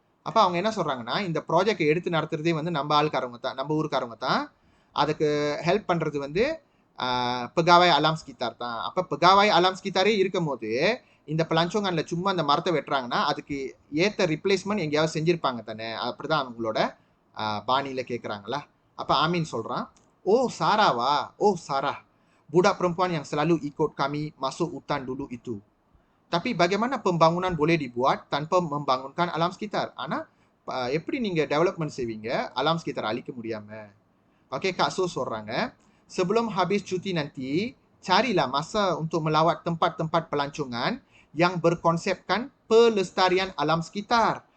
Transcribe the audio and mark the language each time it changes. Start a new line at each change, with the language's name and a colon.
Tamil: அப்போ அவங்க என்ன சொல்றாங்கன்னா, இந்த ப்ராஜெக்ட் எடுத்து நடத்துறதே வந்து நம்ம ஆள்காரவங்க தான், நம்ம ஊருக்காரவங்க தான். அதுக்கு ஹெல்ப் பண்றது வந்து pegawai alam sekitar தான். அப்போ pegawai alam sekitarே இருக்கும் போது இந்த pelanconganல சும்மா அந்த மரத்தை வெட்டுறாங்கன்னா அதுக்கு ஏற்ற ரிப்ளேஸ்மெண்ட் எங்கேயாவது செஞ்சிருப்பாங்க தானே. அப்படிதான் அவங்களோட பாணியில கேட்குறாங்களா. அப்போ ஆமீன் சொல்றான்,
Malay: ஓ சாராவா, ஓ சாரா, budak perempuan yang selalu ikut kami masuk hutan dulu itu. Tapi bagaimana pembangunan boleh dibuat tanpa membangunkan alam sekitar?
Tamil: ஆனா எப்படி நீங்க டெவலப்மெண்ட் செய்வீங்க அலாம் sekitar அழிக்க முடியாம?
Malay: ஓகே, Kak Su
Tamil: சொல்றாங்க,
Malay: sebelum habis cuti nanti carilah masa untuk melawat tempat-tempat pelancongan yang berkonsepkan pelestarian alam sekitar.